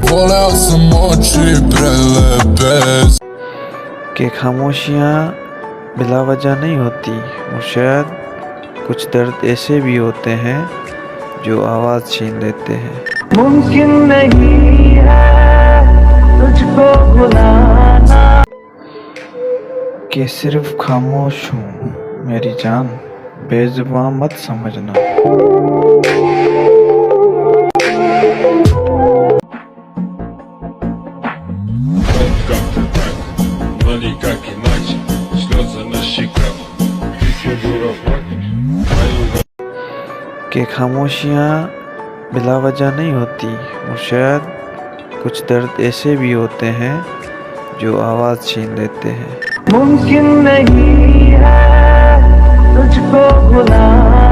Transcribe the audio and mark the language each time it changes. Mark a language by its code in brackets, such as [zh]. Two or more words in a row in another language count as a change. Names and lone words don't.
[hi] कि खामोशियाँ बिला वजह नहीं होती मुर्शद, कुछ दर्द ऐसे भी होते हैं जो आवाज़ छीन लेते हैं। मुमकिन नहीं है तुझको भुलाना, कि सिर्फ खामोश हूँ मेरी जान, बेज़ुबां मत समझना। [ru] Но никак иначе, слезы на щеках, фигура [hi] कि खामोशियाँ बिला वजह नहीं होती मुर्शद, कुछ दर्द ऐसे भी होते हैं जो आवाज़ छीन लेते हैं। मुमकिन नहीं है तुझको भुलाना।